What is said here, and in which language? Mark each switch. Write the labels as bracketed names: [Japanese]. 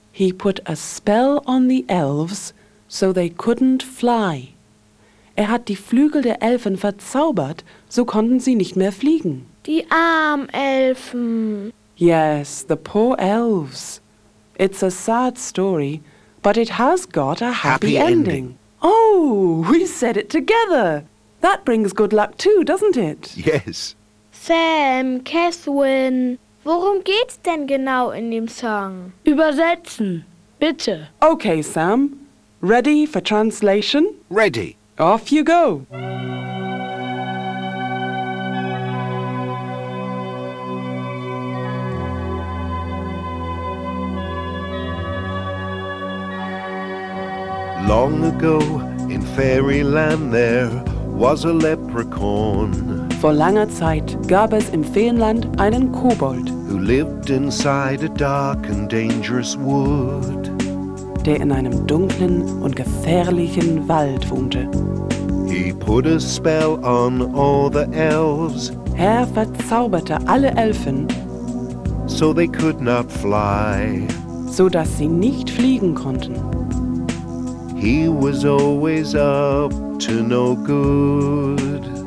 [English] He put a spell on the elves, so they couldn't fly. [German] Er hat die Flügel der Elfen verzaubert, so konnten sie nicht mehr fliegen. Die armen Elfen. [English] Yes, the poor elves. It's a sad story, but it has got a happy ending. Oh, we said it together. That brings good luck too, doesn't it? Yes. [German] Sam, Catherine. Worum geht's denn genau in dem Song? Übersetzen, bitte. [English] Okay, Sam. Ready for translation? Ready. Off you go. Long ago, in Fairyland, there was a leprechaun. [German] Vor langer Zeit gab es im Feenland einen Kobold, [English] who lived inside a dark and dangerous wood, [German] der in einem dunklen und gefährlichen Wald wohnte. [English] He put a spell on all the elves. [German] Er verzauberte alle Elfen, [English] so they could not fly, [German] so dass sie nicht fliegen konnten. [English] He was always up to no good.